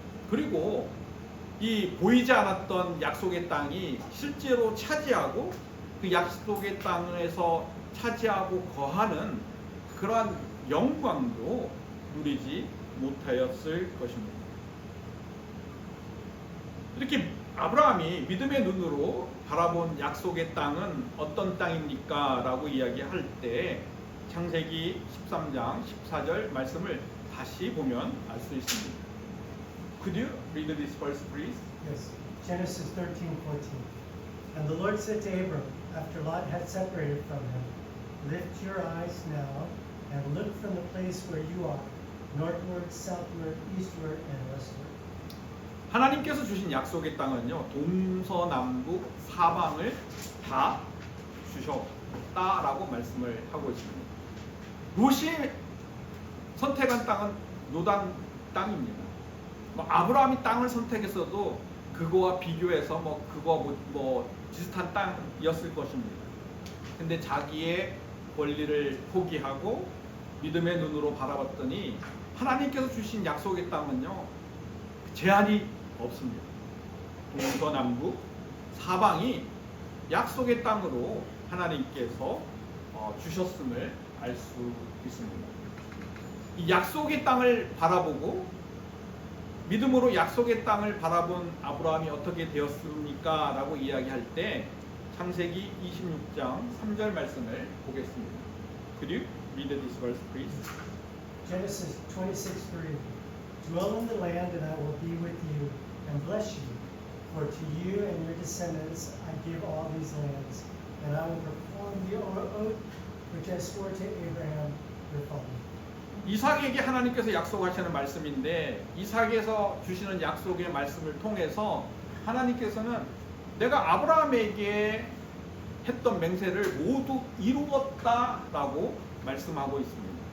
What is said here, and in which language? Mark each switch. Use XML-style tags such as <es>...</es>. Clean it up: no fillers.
<ko>그리고 이 보이지 않았던 약속의 땅이 실제로 차지하고 그 약속의 땅에서 차지하고 거하는 그러한 영광도 누리지 못하였을 것입니다. 이렇게 아브라함이 믿음의 눈으로 바라본 약속의 땅은 어떤 땅입니까? 라고 이야기할 때 창세기 13장 14절 말씀을 다시 보면 알 수 있습니다.</ko> <en>Could you read this verse, please? Yes. Genesis 13:14. And the Lord said to Abram, after Lot had separated from him, lift your eyes now and look from the place where you are, northward, southward, eastward, and westward.</en> <ko>하나님께서 주신 약속의 땅은요, 동서남북 사방을 다 주셨다라고 말씀을 하고 있습니다. 롯이 선택한 땅은 요단 땅입니다. 아브라함이 땅을 선택했어도 그거와 비교해서 그거 비슷한 땅이었을 것입니다. 근데 자기의 권리를 포기하고 믿음의 눈으로 바라봤더니 하나님께서 주신 약속의 땅은요, 제한이 없습니다. 동서남북 사방이 약속의 땅으로 하나님께서 주셨음을 알 수 있습니다. 이 약속의 땅을 바라보고 믿음으로 약속의 땅을 바라본 아브라함이 어떻게 되었습니까? 라고 이야기할 때 창세기 26장 3절 말씀을 보겠습니다.</ko> <en>Could you read this verse, please? Genesis 26:3. Dwell in the land, and I will be with you and bless you. For to you and your descendants I give all these lands, and I will perform the oath which I swore to Abraham your father.</en> <ko>이삭에게 하나님께서 약속하시는 말씀인데 이삭에서 주시는 약속의 말씀을 통해서 하나님께서는 내가 아브라함에게 했던 맹세를 모두 이루었다라고 말씀하고 있습니다.</ko>